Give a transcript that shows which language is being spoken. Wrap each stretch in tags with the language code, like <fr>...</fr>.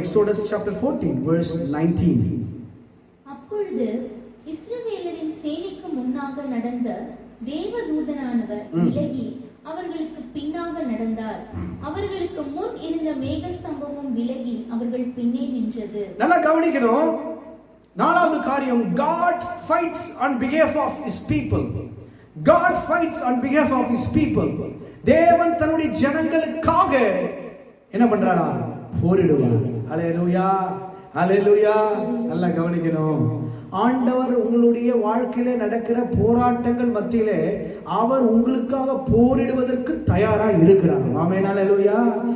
<en>Exodus chapter 14 verse 19.</en> <ta>அப்பொழுது இஸ்ரவேலரின் சேனைக்கு முன்னாக நடந்த தேவதூதனானவர் விலகி அவர்களுக்கு பின்னாக நடந்தார். அவர்களுக்கு முன் இருந்த மேகஸ்தம்பமும் விலகி அவர்கள் பின்னே நின்றது. நல்லா கவனிக்கணும். 4வது காரியம்,</ta> <en>God fights on behalf of his people. God fights on behalf of his people.</en> <ta>தேவன் தன்னுடைய ஜனங்களுக்காக என்ன பண்றாரா? போரிடுவார். அல்லேலூயா. அல்லேலூயா. நல்லா கவனிக்கணும். ஆண்டவர் உங்களுடைய வாழ்க்கையில நடக்கிற போராட்டங்கள் மத்தியிலே அவர் உங்களுக்காக போரிடுவதற்கு தயாரா இருக்கிறார். ஆமென். அல்லேலூயா.</ta>